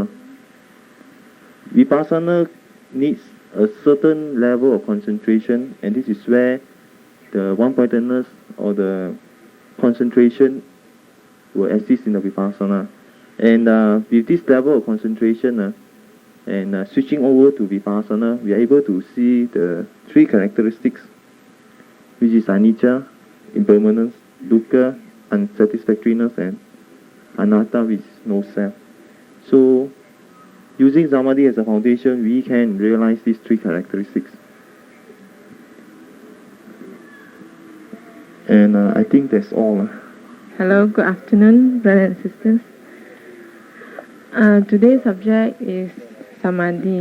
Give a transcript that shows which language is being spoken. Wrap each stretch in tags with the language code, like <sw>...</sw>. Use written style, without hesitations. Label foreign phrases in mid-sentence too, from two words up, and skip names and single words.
<en>Vipassana needs a certain level of concentration, and this is where the one-pointedness or the concentration will assist in the vipassana. And with this level of concentration and switching over to vipassana, we are able to see the three characteristics, which is anicca, impermanence, dukkha, unsatisfactoriness, and anatta, which is no self. So, using Samadhi as a foundation, we can realize these three characteristics. And I think that's all. Hello, good afternoon, brothers and sisters. Today's subject is Samadhi.</en>